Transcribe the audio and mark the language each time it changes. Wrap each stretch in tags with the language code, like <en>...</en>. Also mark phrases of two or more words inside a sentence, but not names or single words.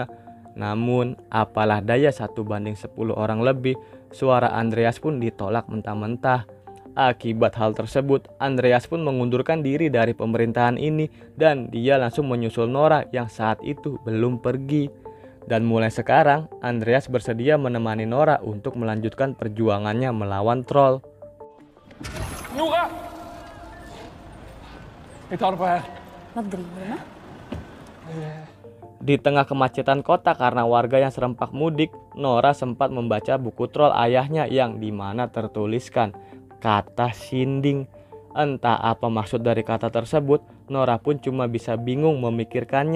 <id>Namun apalah daya 1 banding 10 orang lebih, suara Andreas pun ditolak mentah-mentah. Akibat hal tersebut, Andreas pun mengundurkan diri dari pemerintahan ini dan dia langsung menyusul Norah yang saat itu belum pergi. Dan mulai sekarang, Andreas bersedia menemani Norah untuk melanjutkan perjuangannya melawan troll.</id> <no>Nora! Jeg tar det på her. Hva driver du med?</no> <id>Di tengah kemacetan kota karena warga yang serempak mudik, Norah sempat membaca buku troll ayahnya yang dimana tertuliskan kata sinding. Entah apa maksud dari kata tersebut, Norah pun cuma bisa bingung memikirkannya.</id>